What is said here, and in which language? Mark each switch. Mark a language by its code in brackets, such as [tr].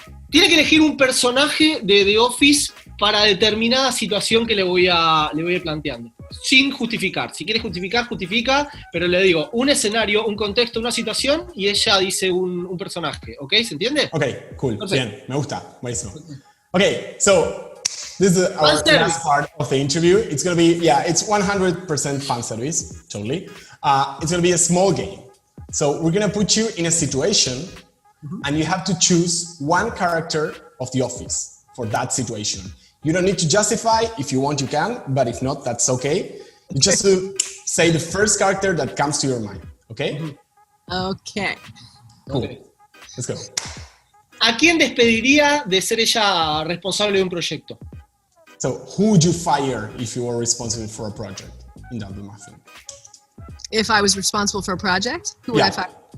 [es] Tiene que elegir un personaje de The Office para determinada situación que le voy planteando. Sin justificar. Si quiere justificar, justifica, pero le digo un escenario, un contexto, una situación, y ella dice un personaje. ¿Ok? ¿Se entiende? Ok, cool. Perfecto. Bien, me gusta. Buenísimo. [en] Ok, so this is our last part of the interview. It's going to be, it's 100% fan service, totally. It's going to be a small game. So we're going to put you in a situation, and you have to choose one character of The Office for that situation. You don't need to justify. If you want, you can, but if not, that's okay. You just say the first character that comes to your mind, okay? Okay. Cool. Let's go. [es] ¿A quién despediría de ser ella responsable de un proyecto? [en] So, who would you fire if you were responsible for a project in Dunder Mifflin? If I was responsible for a project, who would I fire?